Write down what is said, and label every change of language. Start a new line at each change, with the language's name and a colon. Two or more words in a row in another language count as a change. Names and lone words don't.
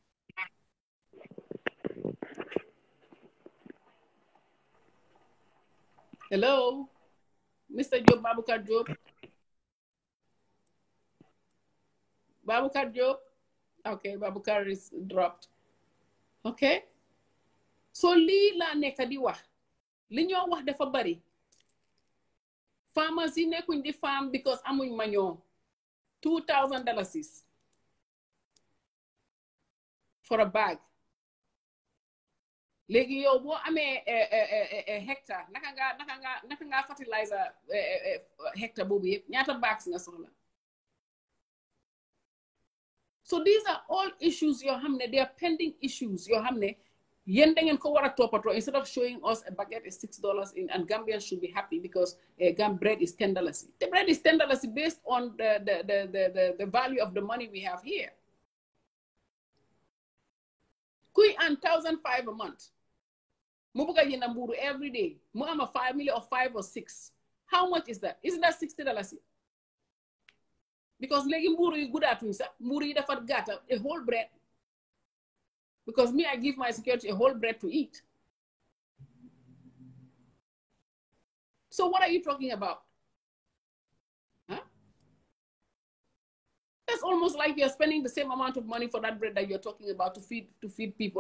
English: Hello, Mr. Job, Babukar Job. Babukar Job. Okay, Babukar is dropped.
Wolof: Okay. So li la nekk di wax. Li ñoo wax dafa bari. Farmers yi nekkuñ di farm because amuñ manure.
English: $2,000 for a bag.
Wolof: léegi yow boo amee hectare naka nga fertilizer hectare boobu yëpp ñaata bags nga soxla.
English: So these are all issues
Wolof: yoo xam ne
English: they are pending issues
Wolof: yoo xam ne yéen da ngeen ko war a toppatoo.
English: Instead of showing us a baguette is $6 and Gambians should be happy because bread is $10. The bread is $10 based on the value of the money we have here. Kuy earn $1,500 a month.
Wolof: Mu buga jënd mburu
English: every day. Mu am a family of 5 or 6. How much is that? Isn't that $60?
Wolof: Because léegi mburu yi guddaatuñ sax mburu yi dafa gàtta
English: a whole bread. Because me, I give my security a whole bread to eat. So what are you talking about? Huh? That's almost like you're spending the same amount of money for that bread that you're talking about to feed people.